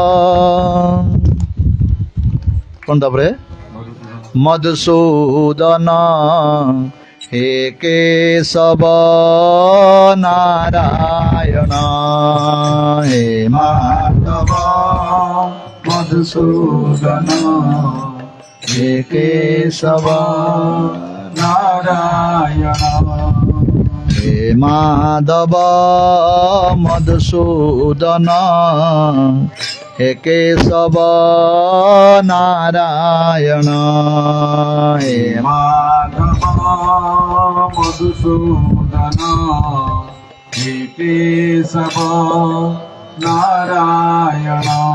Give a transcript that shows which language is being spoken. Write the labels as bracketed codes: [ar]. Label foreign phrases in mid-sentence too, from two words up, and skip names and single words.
[or] କ'ଣ ତାପରେ? ମଧୁସୂଦନ ହେ କେଶବ ନାରାୟଣ। [sa] ହେ ମାଧବ ମଧୁସୂଦନ ହେ କେଶବ নারায়ণ হে মাধব মধুসূদন হে কেশব নারায়ণ হে মাধব মধুসূদন হে কেশব নারায়ণ